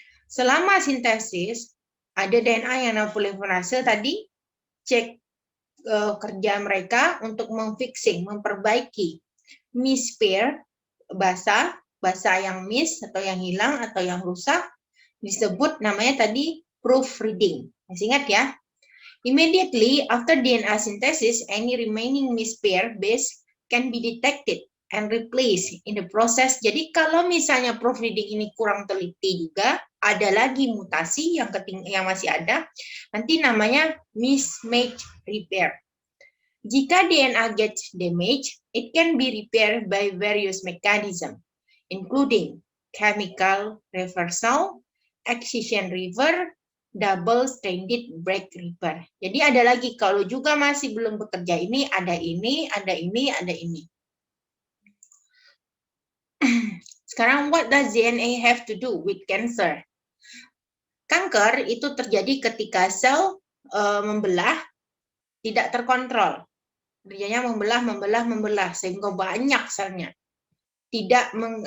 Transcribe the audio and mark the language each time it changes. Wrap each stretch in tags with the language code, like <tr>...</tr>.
<id>Selama sintesis, ada DNA yang polimerase tadi, cek kerja mereka untuk memfixing, memperbaiki mispair, basa yang miss atau yang hilang atau yang rusak, disebut namanya tadi proofreading. Masih ingat ya?</id> <en>Immediately after DNA synthesis, any remaining mispair base can be detected and replaced in the process.</en> <id>Jadi kalau misalnya proofreading ini kurang teliti juga, ada lagi mutasi yang masih ada, nanti namanya mismatch repair. Jika</id> <en>DNA gets damaged, it can be repaired by various mechanisms, including chemical reversal, excision repair, double stranded break repair.</en> <id>Jadi ada lagi, kalau juga masih belum bekerja ini, ada ini, ada ini, ada ini. Sekarang,</id> <en>what does DNA have to do with cancer?</en> <id>Kanker itu terjadi ketika sel membelah tidak terkontrol. Kerjanya membelah sehingga banyak selnya. Tidak</id>